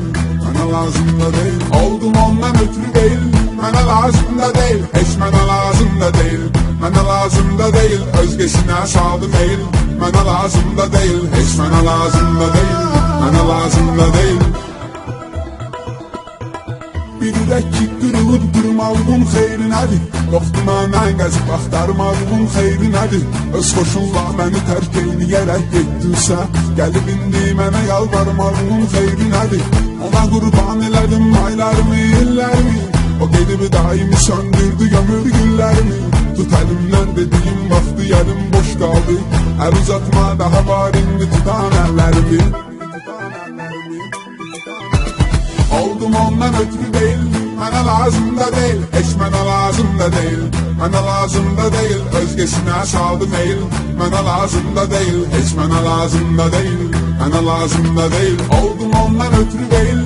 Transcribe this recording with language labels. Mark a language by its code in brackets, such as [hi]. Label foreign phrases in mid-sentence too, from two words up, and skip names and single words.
[tr] Bana lazım da değil, oldum ondan ötürü değil. Bana lazım da değil, hiç bana lazım da değil. Bana lazım da değil, özgesine saldım el. Bana lazım da değil, hiç bana lazım da değil. Bana lazım da değil. [az] Bir ürək ki qırılıb durmalığın xeyri nədir? Yoxdur məndən qəzib axtarmalığın xeyri nədir? Öz xoşunla məni tərk eyləyərək getdinsə, gəlib indi mənə yalvarmalığın xeyri nədir? Ona qurban elədim aylarımı, illərimi. O gedib daimi söndürdü gömür güllərimi. Tut əlimdən dediyim vaxtı yarım boş qaldı. Əl uzatma daha var indi tutan əllərimi. [tr] Oldum ondan ötürü değil, bana lazım da değil, hiç bana lazım da değil. Bana lazım da değil, özgesine saldım el. Bana lazım da değil, hiç bana lazım da değil. Bana lazım da değil, oldum ondan ötürü değil.